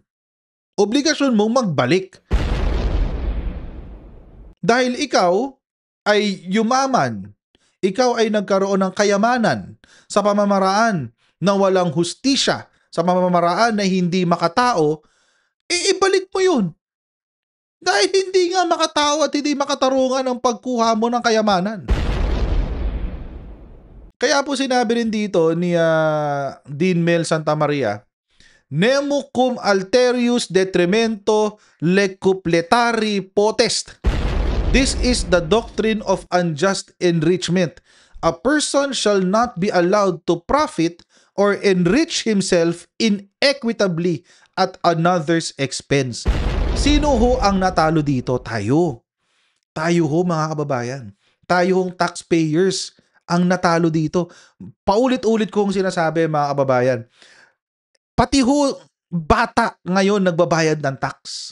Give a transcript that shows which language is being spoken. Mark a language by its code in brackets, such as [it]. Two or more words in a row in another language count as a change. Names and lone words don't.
[tl] Obligasyon mong magbalik. Dahil ikaw ay yumaman, ikaw ay nagkaroon ng kayamanan sa pamamaraan na walang hustisya, sa pamamaraan na hindi makatao, ibalik mo yun. Dahil hindi nga makatao at hindi makatarungan ang pagkuha mo ng kayamanan. Kaya po sinabi rin dito ni Dean Mel Santamaria, [la] Nemo cum alterius detrimento lecupletari potest. [en] This is the doctrine of unjust enrichment. A person shall not be allowed to profit or enrich himself inequitably at another's expense. [tl] Sino ho ang natalo dito? Tayo. Tayo ho, mga kababayan. Tayo hong taxpayers ang natalo dito. Paulit-ulit kong sinasabi, mga kababayan. Pati ho, bata ngayon nagbabayad ng tax.